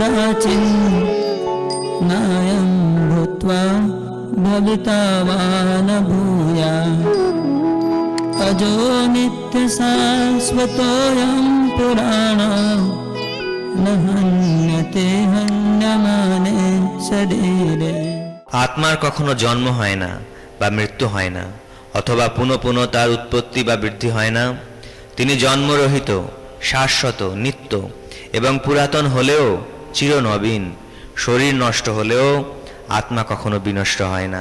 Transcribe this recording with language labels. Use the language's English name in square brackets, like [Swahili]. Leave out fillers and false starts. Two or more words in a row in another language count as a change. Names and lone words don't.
[Sanskrit] नायं भूत्वा भविता वा न भूयात् अजो नित्यशाश्वतोऽयं पुराणो न हन्यते हन्यमाने शरीरे। [Bangla] আত্মার কখনো জন্ম হয় না বা মৃত্যু হয় না, অথবা পুনঃ পুনঃ তার উৎপত্তি বা বৃদ্ধি হয় না। তিনি জন্মরহিত, শাশ্বত, নিত্য এবং পুরাতন হলেও চিরনবীন। শরীর নষ্ট হলেও আত্মা কখনো বিনষ্ট হয় না।